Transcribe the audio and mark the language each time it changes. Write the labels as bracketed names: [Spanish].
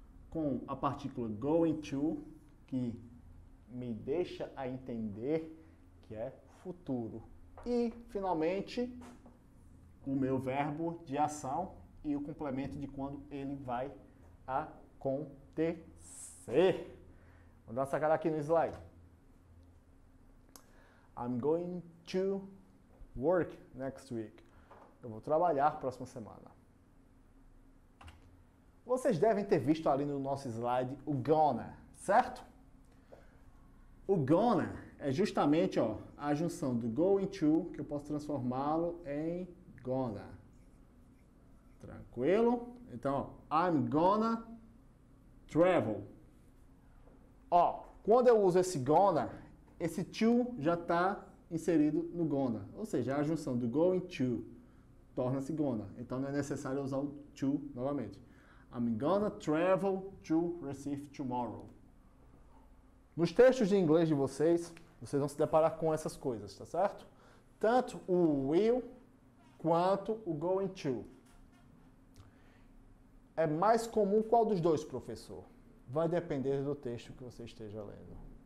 [Portuguese] Com a partícula going to, que me deixa a entender que é futuro. E, finalmente, o meu verbo de ação e o complemento de quando ele vai acontecer. Vou dar uma sacada aqui no slide. [English] I'm going to work next week. [Portuguese] Eu vou trabalhar próxima semana. Vocês devem ter visto ali no nosso slide o gonna, certo? O gonna é justamente, ó, a junção do going to, que eu posso transformá-lo em gonna. Tranquilo? Então, ó, [English] I'm gonna travel. [Portuguese] Ó, quando eu uso esse gonna, esse to já está inserido no gonna. Ou seja, a junção do going to torna-se gonna. Então não é necessário usar o to novamente. [English] I'm gonna travel to Recife tomorrow. [Portuguese] Nos textos de inglês de vocês, vocês vão se deparar com essas coisas, tá certo? Tanto o will quanto o going to. É mais comum qual dos dois, professor? Vai depender do texto que você esteja lendo.